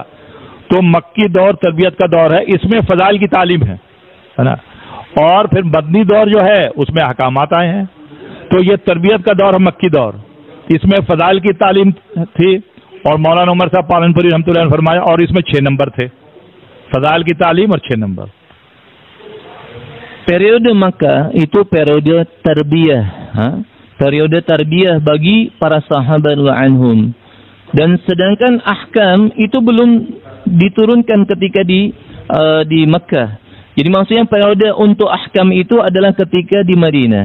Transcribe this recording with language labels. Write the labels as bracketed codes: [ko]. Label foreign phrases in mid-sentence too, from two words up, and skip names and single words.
[hi] तो मक्की दौर तरबियत का दौर है, इसमें फजाइल की तालीम है ना। और फिर मदनी दौर जो है उसमें अहकामात आए हैं। तो ये तरबियत का दौर है मक्की दौर, इसमें फजाइल की तालीम थी और मौलाना उमर साहब पालनपुरी [ar] رحمة الله عليه [hi] ने फरमाया, और इसमें 6 नंबर थे, फजाइल की तालीम और 6 नंबर। [id] Periode Makkah itu periode tarbiyah, periode tarbiyah bagi para sahabat anhum. Dan sedangkan ahkam itu belum diturunkan ketika di Makkah. Jadi maksudnya periode untuk ahkam itu adalah ketika di Madinah.